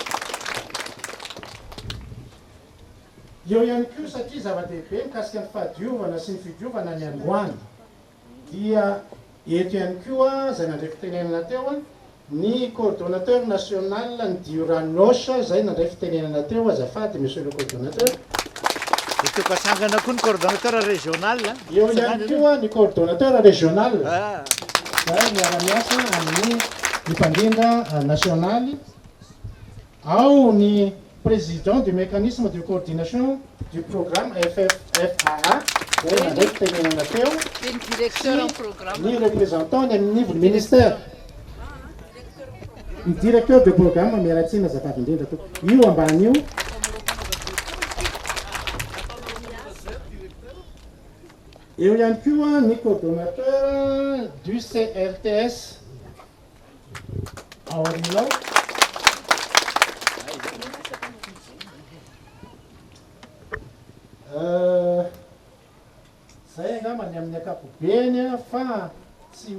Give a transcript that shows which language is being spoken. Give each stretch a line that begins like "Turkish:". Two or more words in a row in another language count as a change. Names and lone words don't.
Malagasy: Eo ihany koa satria zava-dehibe mikasika ny fahadiovana sy ny fidiovana ny androany dia eto ihany koa zay nandray fitenenana teo ny
French: coordonnateur national
Malagasy: ny Dioranosha zay nandray fitenenana teo azafady
French: monsieur le coordonnateur.
Malagasy: Kasangana koa ny
French: coordonnateur régional.
Malagasy: Eo ihany koa ny
French: coordonnateur régional
Malagasy: zay miara-miasa amin'ny mpandindra nationaly. Ao ny
French: président du mécanisme de coordination du programme FFA
Malagasy: zay nandray fitenenana teo ny représentant ny amin'ny
French: niveau ministère
Malagasy: ny
French: directeur de programme
Malagasy: miaratsina azafady indrindra to io ambany io. Eo ihany koa ny
French: coordonnateur du CRTS
Malagasy: ao arinao zay angambany amin'ny ankapobeny fa tsy